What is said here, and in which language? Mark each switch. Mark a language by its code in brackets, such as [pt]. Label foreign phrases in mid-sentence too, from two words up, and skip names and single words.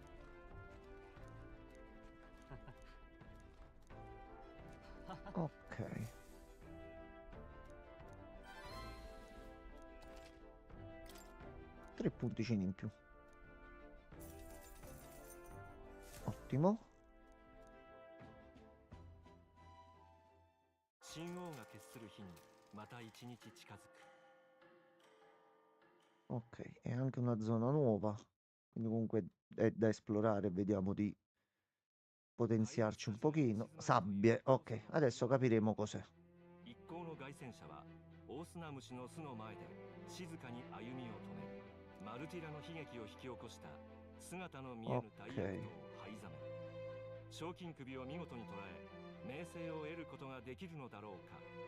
[it] Ok. Tre punticini in più. Ottimo. [ja] 神王が決する日にまた一日近づく [it] Ok, è anche una zona nuova. Quindi comunque è da esplorare. Vediamo di potenziarci un pochino. Sabbie. Ok, adesso capiremo cos'è. [ja] 一行の凱旋者は大砂虫の巣の前で静かに歩みを止めマルティラの悲劇を引き起こした姿の見えぬ大悪党を灰ざめ賞金首を見事に捉え名声を得ることができるのだろうか